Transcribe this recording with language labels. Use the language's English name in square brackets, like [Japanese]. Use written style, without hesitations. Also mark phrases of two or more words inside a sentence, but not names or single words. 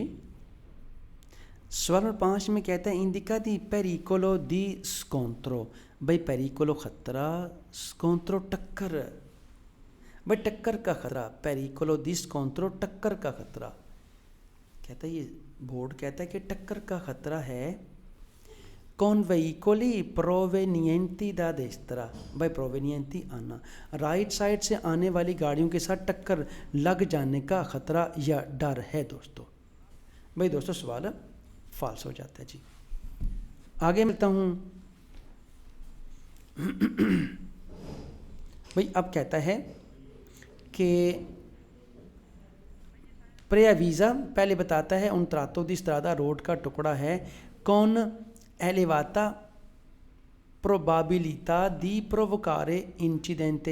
[Hindi] सवाल नंबर 5 में कहता है [Italian] indica di pericolo di scontro, [Hindi] भाई पेरिकोलो खतरा, स्कोंत्रो टक्कर, भाई टक्कर का खतरा, [Italian] pericolo di scontro [Hindi] टक्कर का खतरा। कहता है ये बोर्ड कहता है कि टक्कर का खतरा है [Italian] con veicoli provenienti da destra, [Hindi] भाई प्रोवेनियंती आना, राइट साइड से आने वाली गाड़ियों के साथ टक्कर लग जाने का खतरा या डर है दोस्तों। भाई दोस्तों सवाल फॉल्स हो जाता है जी। आगे मिलता हूँ। भाई अब कहता है कि प्रेयावीज़ा पहले बताता है [Italian] un tratto di strada [Hindi] रोड का टुकड़ा है [Italian] con elevata probabilità di provocare incidente.